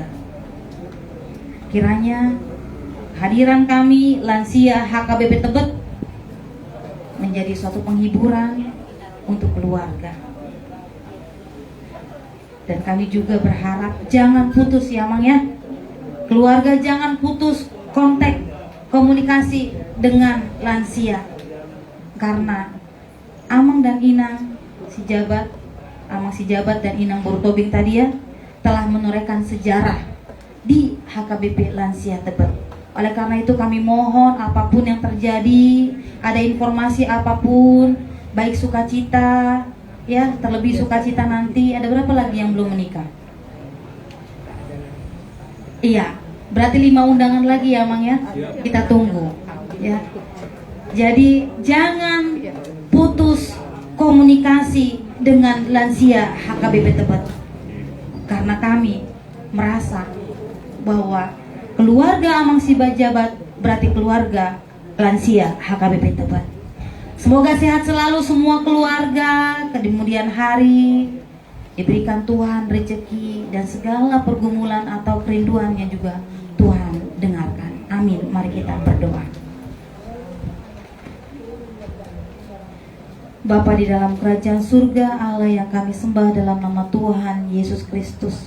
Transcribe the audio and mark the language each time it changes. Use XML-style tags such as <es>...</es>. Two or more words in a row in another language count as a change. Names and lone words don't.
<id>Kiranya hadiran kami lansia HKBP Tebet menjadi suatu penghiburan untuk keluarga. Dan kami juga berharap jangan putus ya Mang ya. Keluarga jangan putus kontak, komunikasi dengan lansia. Karena Amang dan Inang si Jabat, Amang si Jabat dan Inang Bortobing tadi ya, telah menorehkan sejarah di HKBP Lansia Tebet. Oleh karena itu kami mohon apapun yang terjadi, ada informasi apapun, baik sukacita, ya terlebih sukacita nanti, ada berapa lagi yang belum menikah? Iya, berarti 5 undangan lagi ya Mang ya, kita tunggu ya. Jadi jangan putus komunikasi dengan lansia HKBP Tebet, karena kami merasa bahwa keluarga Amang si Jabat berarti keluarga lansia HKBP Tebet. Semoga sehat selalu semua keluarga, kemudian hari diberikan Tuhan rezeki dan segala pergumulan atau kerinduannya juga Tuhan dengarkan. Amin. Mari kita berdoa. Bapa di dalam kerajaan surga, Allah yang kami sembah dalam nama Tuhan Yesus Kristus.</id>